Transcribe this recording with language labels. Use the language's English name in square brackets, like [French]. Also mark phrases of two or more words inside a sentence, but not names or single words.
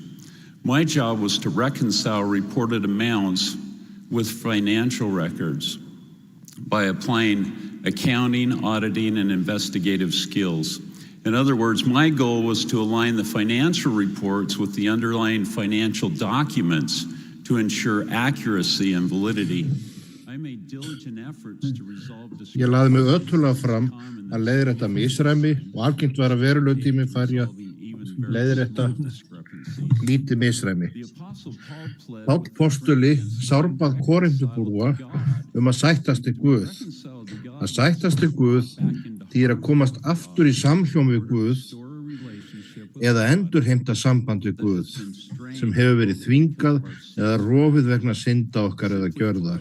[English] My job was to reconcile reported amounts with financial records by applying accounting, auditing, and investigative skills. In other words, my goal was to align the financial reports with the underlying financial documents to ensure accuracy and validity. I made diligent efforts to resolve [Icelandic] Ég laði mig öttulega fram að leiðrétta misræmi og algengt var að verulegur tími færi að leiðrétta lítið misræmi. Páll postuli sárbað Korinthubúa að sættast til Guð. Að sættast til Guð þýðir að komast aftur í samhljóm við Guð eða endurheimta samband við Guð sem hefur verið þvingað eða rofið vegna synda okkar eða gjörða.